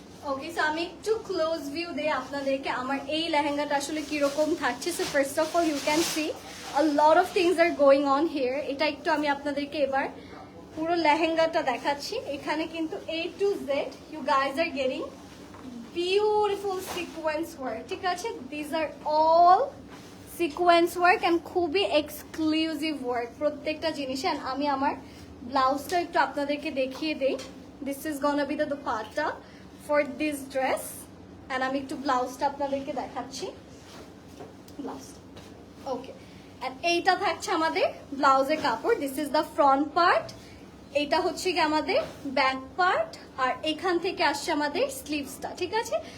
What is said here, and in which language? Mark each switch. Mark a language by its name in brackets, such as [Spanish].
[Bangla] ওকে, so আমি একটু close view দেই আপনাদেরকে আমার এই লেহেঙ্গাটা আসলে কিরকম থাকছে। [English] So first of all you can see a lot of things are going on here. [Bangla] এটা একটু আমি আপনাদেরকে এবার পুরো লেহেঙ্গাটা দেখাচ্ছি। এখানে কিন্তু [English] A to Z you guys are getting beautiful sequence work, [Bangla] ঠিক আছে? [English] These are all sequence work and [Bangla] খুবই এক্সক্লুসিভ ওয়ার্ক প্রত্যেকটা জিনিসে। and আমি আমার ব্লাউজটা একটু আপনাদেরকে দেখিয়ে দেই। [English] This is gonna be the dupatta, for this dress. [Bangla] And আমি একটু ব্লাউজটা আপনাদেরকে দেখাচ্ছি। ব্লাউজ ওকে, অ্যান্ড এইটা থাকছে আমাদের ব্লাউজের কাপড়। [English] this is the front part, [Bangla] এটা হচ্ছে কি আমাদের ব্যাক পার্ট, আর এখান থেকে আসছে আমাদের স্লিভসটা, ঠিক আছে?